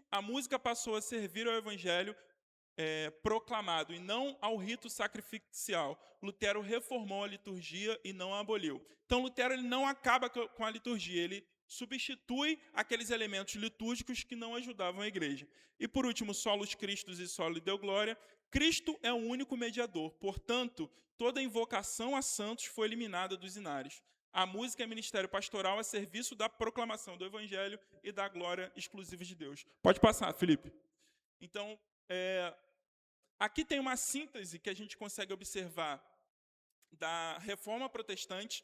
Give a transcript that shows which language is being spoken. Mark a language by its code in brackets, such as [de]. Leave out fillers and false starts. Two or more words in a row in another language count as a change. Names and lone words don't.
[pt] A música passou a servir ao Evangelho proclamado e não ao rito sacrificial. Lutero reformou a liturgia e não a aboliu. Então, Lutero ele não acaba com a liturgia, ele substitui aqueles elementos litúrgicos que não ajudavam a igreja. E, por último, [la] solos Christus e soli Deo Glória. [pt] Cristo é o único mediador, portanto, toda invocação a santos foi eliminada dos inários. A música é ministério pastoral a serviço da proclamação do Evangelho e da glória exclusiva de Deus. Pode passar, Felipe. Então, aqui tem uma síntese que a gente consegue observar da Reforma Protestante.